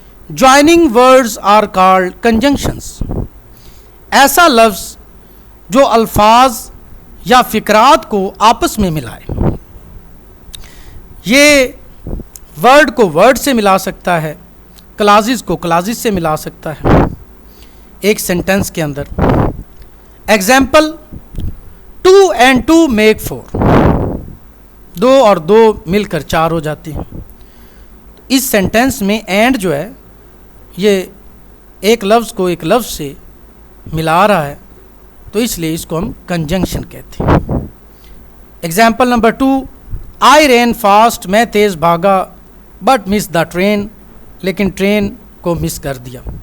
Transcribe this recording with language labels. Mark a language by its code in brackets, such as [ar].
[en] Joining words are called conjunctions. [ur] ایسا لفظ جو الفاظ یا فقرات کو آپس میں ملائے. یہ ورڈ کو ورڈ سے ملا سکتا ہے, کلازز کو کلازز سے ملا سکتا ہے ایک سینٹنس کے اندر. [en] Example, 2 and 2 make 4. [ur] 2 اور 2 مل کر 4 ہو جاتی ہیں. اس سینٹنس میں اینڈ جو ہے یہ ایک لفظ کو ایک لفظ سے ملا رہا ہے, تو اس لیے اس کو ہم کنجنکشن کہتے ہیں. ایگزامپل نمبر 2, [en] I ran fast, [ur] میں تیز بھاگا, [en] but miss the train, [ur] لیکن ٹرین کو مس کر دیا.